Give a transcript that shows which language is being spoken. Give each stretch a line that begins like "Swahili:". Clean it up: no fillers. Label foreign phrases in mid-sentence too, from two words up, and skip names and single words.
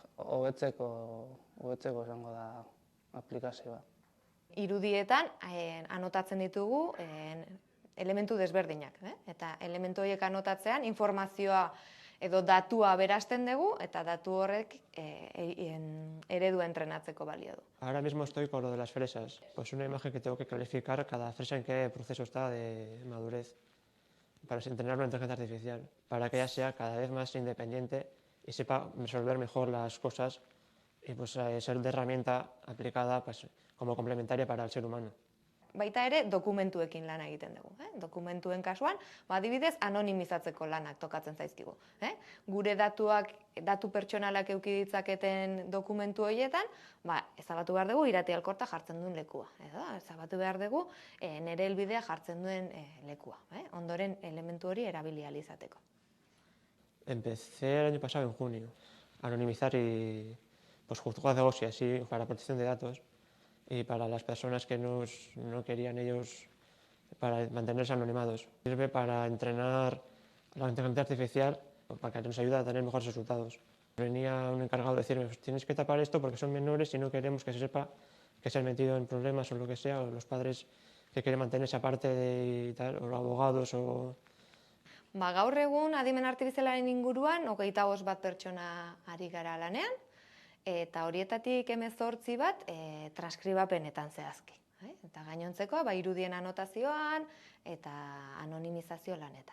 Basque: Hobetzeko izango da aplikazioa. Irudietan anotatzen ditugu elementu desberdinak. Eta elementu horiek anotatzean informazioa edo datua berazten dugu eta datu horrek eredua entrenatzeko balio du.
Spanish: Ahora mismo estoy con lo de las fresas. Pues una imagen que tengo que clarificar cada fresa en qué proceso está de madurez para entrenar una inteligencia artificial, para que ella sea cada vez más independiente y sepa resolver mejor las cosas y pues ser de herramienta aplicada pues, como complementaria para el ser humano.
Basque: Baita ere, dokumentuekin lana egiten dugu. Dokumentuen kasuan, adibidez, anonimizatzeko lanak tokatzen zaizkigu. Gure datu pertsonalak eduki ditzaketen dokumentu horietan, ezabatu behar dugu irati alkorta jartzen duen lekua. Edo, ezabatu behar dugu nire helbidea jartzen duen lekua. Ondoren elementu hori erabili ahal izateko.
Spanish: Empecé el año pasado en junio a anonimizar y pues juzgados de OSI así para protección de datos. Y para las personas que no querían ellos para mantenerse anonimados. Sirve para entrenar la inteligencia artificial para que nos ayude a tener mejores resultados. Venía un encargado de decirme, tienes que tapar esto porque son menores y no queremos que se sepa que se han metido en problemas o lo que sea, o los padres que quieren mantenerse aparte y tal, o los abogados o...
Basque: Gaur egun adimen artifizialaren inguruan 25 bat pertsona ari gara lanean, eta horietatik 18 bat transkribapenetan zehazki. Eta gainontzeko irudien anotazioan eta anonimizazio lanetan.